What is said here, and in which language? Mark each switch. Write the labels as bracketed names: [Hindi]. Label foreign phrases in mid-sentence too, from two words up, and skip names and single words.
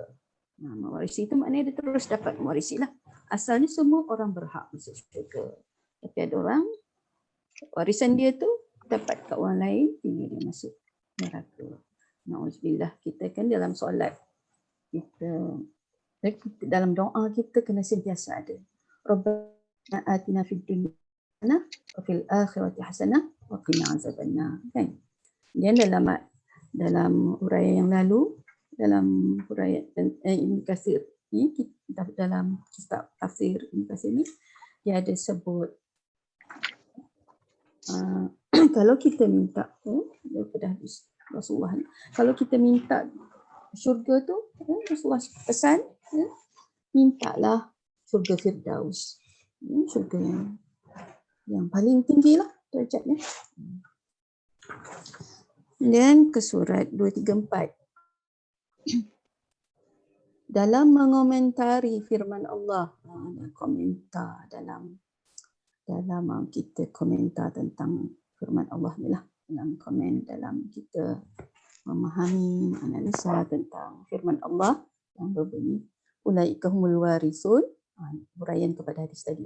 [Malay] Mewarisi itu maknanya dia terus dapat mewarisi lah. Asalnya semua orang berhak masuk syurga. Tapi ada orang, warisan dia tu dapat kat orang lain, ini dia masuk neraka. Na'udzubillah, kita kan dalam solat, kita dalam doa kita kena sentiasa ada. [Arabic] ربنا آتنا في الدنيا حسنة وفي الآخرة حسنة وقنا عذاب النار. [Malay] Kan? Dan dalam huraian yang lalu, dalam huraian Ibn Katsir ni, dalam kitab tafsir Ibn Katsir ni, dia ada sebut kalau kita minta daripada hadis Rasulullah, kalau kita minta syurga tu, Rasulullah pesan, mintalah syurga Firdaus, syurga yang paling tinggi lah derajatnya. Dan ke surat 234. Dalam mengomentari firman Allah, komentar dalam dalam kita komentar tentang firman Allah ni lah, dalam komen, dalam kita memahami, analisa tentang firman Allah yang berbunyi [Arabic] أولئك هم الوارثون, [Malay] huraian kepada hadis tadi lah.